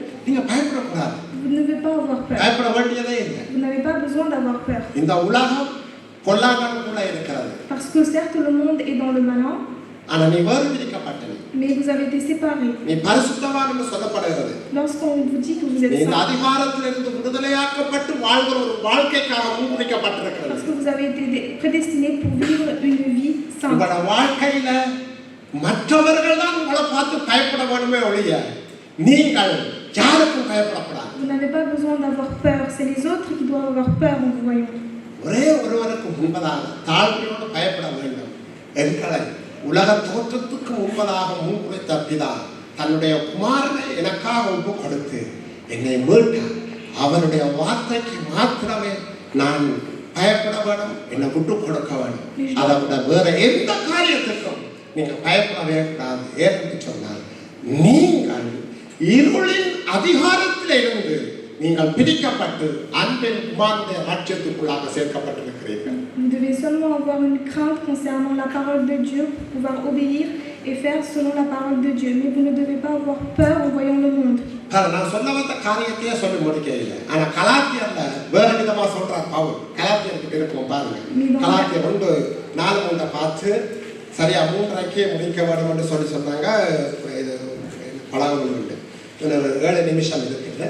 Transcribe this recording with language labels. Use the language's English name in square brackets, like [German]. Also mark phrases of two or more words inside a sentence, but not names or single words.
[Tamil] நீங்க பயப்படக்கூடாது. [French] Vous ne devez pas avoir peur. [Tamil] பயப்பட வேண்டியதே இல்லை. [French] Vous n'avez pas besoin d'avoir peur. [Tamil] இந்த உலகம் பொல்லாதவனுக்குள்ள இருக்கிறது. [French] Parce que certes le monde est dans le malin. [Tamil] ஆனா நீ வேறு பிரிக்கப்பட்டது. [French] mais vous avez été séparés. [Tamil] நீ பரிசுத்தவான் என்று சொல்லப்படுகிறது. [French] Lorsqu'on vous dit que vous êtes [Tamil] நீ இந்த [French] saints, [Tamil] அதிகாரத்திலிருந்து விடுதலையாக்கப்பட்டு வாழ்கிற ஒரு வாழ்க்கைக்காக முன்குறிக்கப்பட்டிருக்கிறது. [French] parce que vous avez été prédestinés pour vivre une vie sainte. [Tamil] உங்களோட வாழ்க்கையில மற்றவர்கள் தான் உங்களை பார்த்து பயப்பட வேண்டுமே ஒழிய நீங்கள் யாருக்கும் பயப்படக்கூடாது. [French] Vous n'avez pas besoin d'avoir peur, c'est les autres qui doivent avoir peur en vous voyant. [Tamil] ஒரே ஒருவருக்கு முன்பதாக தாழ்மையோடு பயப்பட வேண்டும். எங்களை உலக தோற்றத்துக்கு முன்பதாக முன்குறித்த பிதா தன்னுடைய குமாரனை எனக்காக ஒப்பு கொடுத்து என்னை மீட்டார். அவருடைய வார்த்தைக்கு மாத்திரமே நான் பயப்பட வேண்டும், என்னை விட்டு கொடுக்க வேண்டும். அதை விட வேற எந்த காரியத்துக்கும் நீங்க பயப்படவே கூடாது. ஏன்னு சொன்னால் நீங்கள் இருளின் அதிகாரத்தில் இருந்து நீங்கள் பிரிக்கப்பட்டு அன்பின் குமாரனுடைய ராஜ்யத்துக்குள்ளாக சேர்க்கப்பட்டிருக்கிறீர்கள். [French] Vous devez seulement avoir une crainte concernant la parole de Dieu pour pouvoir obéir et faire selon la parole de Dieu. Mais vous ne devez pas avoir peur en voyant le monde. [Tamil] நான் சொல்ல வந்த காரியத்தையே சொல்லி முடிக்க இல்லை. ஆனா கலாத்தியர்ல வேற விதமா சொல்றார் பவுல். கலாத்தியருக்கு இருக்கும் பாருங்க. கலாத்தியர் 1:4 பார்த்து சரியா 3:30 முடிக்க வேண்டும் என்று சொல்லி சொன்னாங்க. இது பழங்கள் உண்டு. 7 நிமிஷம் இருக்குது.